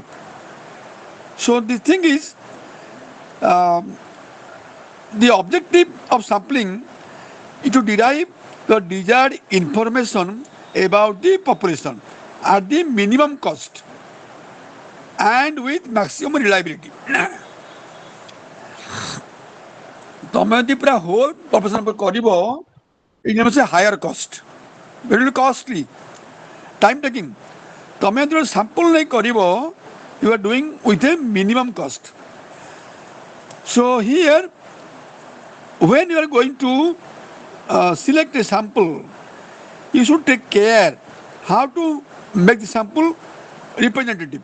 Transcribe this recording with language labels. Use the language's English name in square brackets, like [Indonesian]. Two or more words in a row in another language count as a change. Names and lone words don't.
[English] So the thing is, the objective of sampling is to derive the desired information about the population at the minimum cost and with maximum reliability. [Odia] ତମେ ଯଦି ପୁରା [English] whole population [Odia] କରିବ, [English] it is a higher cost, very costly, time taking. [Odia] ତମେ ଯେତେବେଳେ sample ନେଇ କରିବ, [English] you are doing with a minimum cost. So here, when you are going to select a sample, you should take care how to make the sample representative.